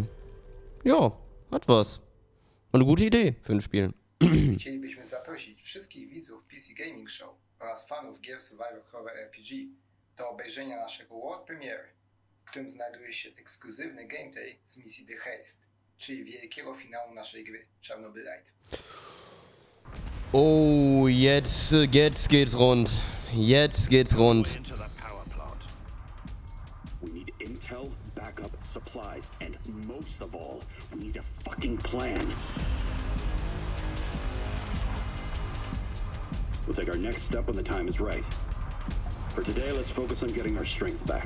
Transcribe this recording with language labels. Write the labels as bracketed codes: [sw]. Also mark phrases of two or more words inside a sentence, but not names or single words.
[de] Ja, hat was. Eine gute Idee für ein Spiel. [pl] Chcielibyśmy zaprosić wszystkich widzów PC Gaming Show oraz fanów gier [en] Survivor Horror RPG [pl] do obejrzenia naszego [en] World Premiere, [pl] w którym znajduje się ekskluzywny gameplay z misji The Haste, czyli wielkiego finału naszej gry Chernobylite. [de] Oh, jetzt geht's rund. Jetzt geht's rund. [en] We need intel, backup, supplies, and most of all, we need a fucking plan. We'll take our next step when the time is right. For today, let's focus on getting our strength back.